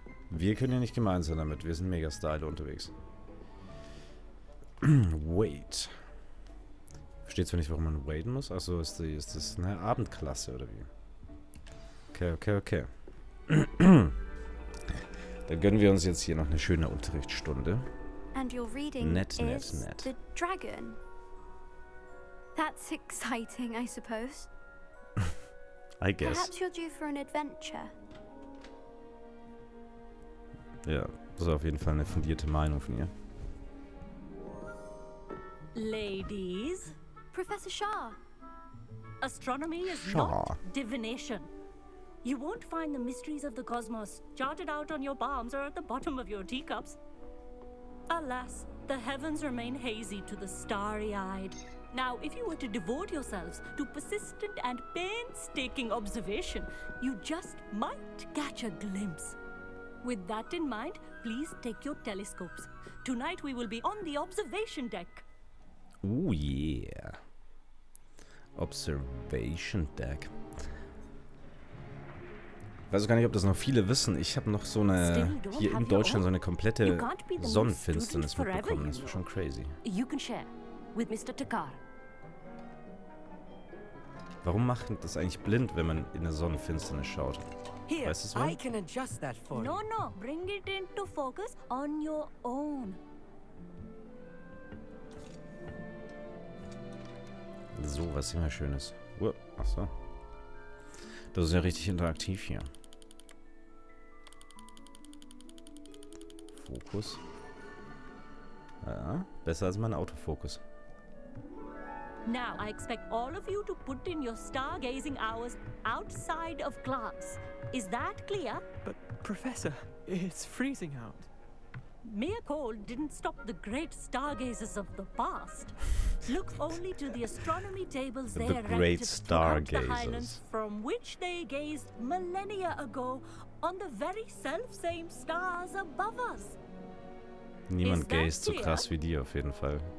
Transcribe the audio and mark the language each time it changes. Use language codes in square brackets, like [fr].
[de] Wir können ja nicht gemein sein damit. Wir sind mega Style unterwegs. [en] Wait. [de] Versteht zwar nicht, warum man waiten muss. Achso, ist das eine Abendklasse oder wie? Okay. Dann gönnen wir uns jetzt hier noch eine schöne Unterrichtsstunde. [en] And your reading [de] Nett. [en] The Dragon. That's exciting, I suppose. I guess. Perhaps you're due for an adventure. [de] Ja, das ist auf jeden Fall eine fundierte Meinung von ihr. [en] Ladies. Professor Shah. Astronomy is Shah. not divination. You won't find the mysteries of the cosmos charted out on your palms or at the bottom of your teacups. Alas, the heavens remain hazy to the starry-eyed. Now, if you were to devote yourselves to persistent and painstaking observation, you just might catch a glimpse. With that in mind, please take your telescopes. Tonight we will be on the observation deck. Oh yeah. Observation Deck. [de] Ich weiß gar nicht, ob das noch viele wissen. Ich habe noch so eine, hier in Deutschland so eine komplette Sonnenfinsternis mitbekommen. Das war schon crazy. [en] You can share with Mr. Takar. [de] Warum macht das eigentlich blind, wenn man in der Sonnenfinsternis schaut? [en] Here, [de] weißt du's, [en] I can adjust that for you. No, bring it into focus on your own. [de] So, was immer Schönes. Achso. Das ist ja richtig interaktiv hier. Fokus. Ja, besser als mein Autofokus. [en] Now, I expect all of you to put in your stargazing hours outside of class. Is that clear? But, Professor, it's freezing out. Mere cold didn't stop the great stargazers of the past. Look only to the astronomy tables they erected throughout the Highlands, from which they gazed millennia ago on the very self-same stars above us. [de] Niemand gazt so krass wie die auf jeden Fall.